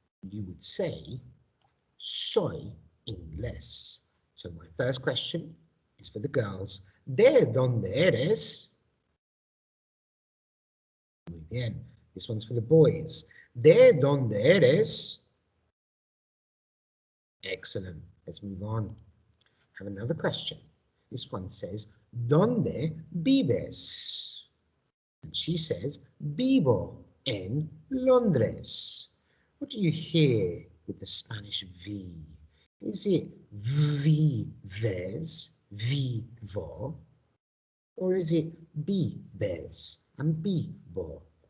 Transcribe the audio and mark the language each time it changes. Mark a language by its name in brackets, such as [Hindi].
[English] You would say [Spanish] soy inglés. [English] So my first question is for the girls. [Spanish] ¿De dónde eres? Muy bien. [English] This one's for the boys. [Spanish] ¿De dónde eres? [English] Excellent. Let's move on. I have another question. This one says, [Spanish] ¿Dónde vives? [English] And she says, [Spanish] vivo en Londres. [English] What do you hear with the Spanish V? Is it vives, vivo? Or is it vives and vivo?